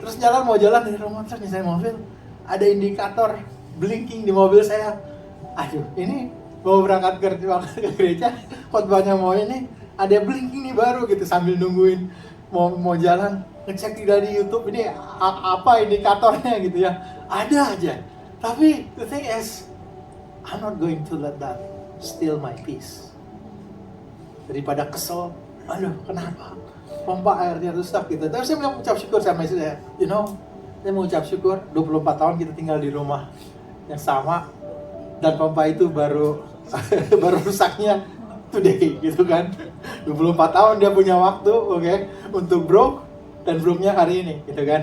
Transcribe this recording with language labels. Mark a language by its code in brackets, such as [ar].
[id] Terus mau jalan dari rumah, terus saya mobil, ada indikator blinking di mobil saya. Aduh, ini mau berangkat ke gereja, khotbahnya mau ini, ada blinking nih baru gitu, sambil nungguin mau jalan, ngecek dari YouTube ini apa indikatornya gitu ya, ada aja. [en] Tapi the thing is, I'm not going to let that steal my peace. [id] daripada kesel, aduh kenapa pompa airnya rusak gitu. Tapi saya mengucap syukur sama istri saya, saya mengucap syukur 24 tahun kita tinggal di rumah yang sama dan pompa itu baru baru rusaknya today gitu kan. 24 tahun dia punya waktu, untuk broke dan broke-nya hari ini gitu kan.